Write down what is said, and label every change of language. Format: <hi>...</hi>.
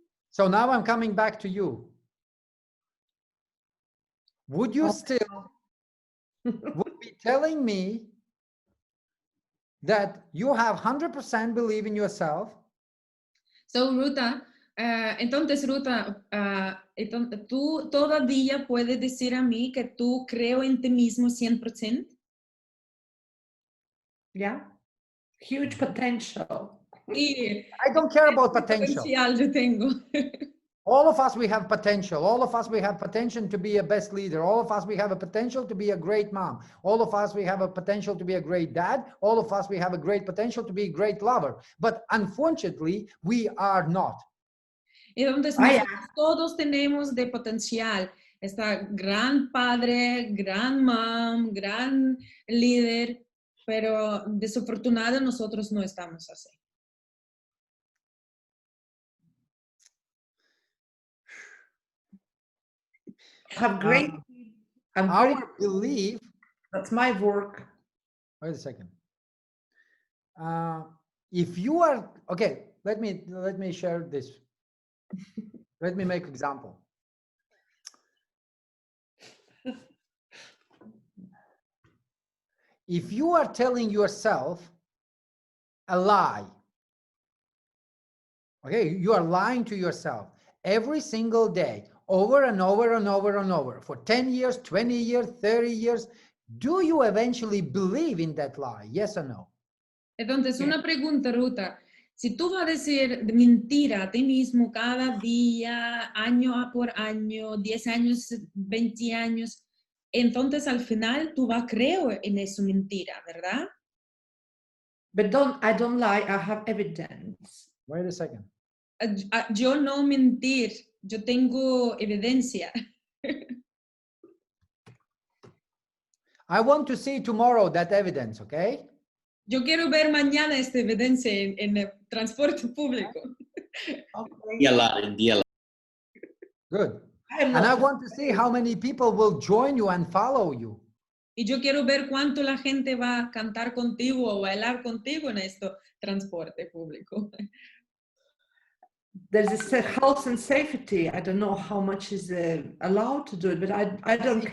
<en>So now I'm coming back to you. Would you still be telling me that you have 100% believe in yourself</en> <es>So, Ruta, entonces, Ruta, tú todavía puedes decir a mí que tú creo en ti mismo 100%.</es> <en>Yeah, huge potential.</en> <es>Sí,</es> <en>I don't care about</en> <es>¿qué</es> <en>potential.</en> <es>potencial yo tengo?</es> <en>All of us, we have potential. All of us, we have potential to be a best leader. All of us, we have a potential to be a great mom. All of us, we have a potential to be a great dad. All of us, we have a great potential to be a great lover. But unfortunately, we are not.</en> <es>Entonces, nosotros todos tenemos de potencial. Está gran padre, gran mom, gran líder, pero desafortunado nosotros no estamos así.</es> <en>Have great. Our belief. That's my work. Wait a second. If you are okay, let me share this. Let me make example. If you are telling yourself a lie, okay, you are lying to yourself every single day, over and over and over and over, for 10 years, 20 years, 30 years, do you eventually believe in that lie? Yes or no?</en> <es>Entonces, una pregunta, Ruta. Si tú vas a decir mentira a ti mismo cada día, año por año, 10 años, 20 años, entonces al final tú vas a creer en esa mentira, ¿verdad?</es> <en>But I don't lie, I have evidence. Wait a second.</en> <es>Yo no mentir, yo tengo evidencia.</es> <en>I want to see tomorrow that evidence, okay?</en> <es>Yo quiero ver mañana esta evidencia en el transporte público.</es> <en>DLR. Good. And I want to see how many people will join you and follow you.</en> <es>Y yo quiero ver cuánto la gente va a cantar contigo o bailar contigo en este transporte público.</es> <en>There's a health and safety. I don't know how much is allowed to do it, but I don't care.</en>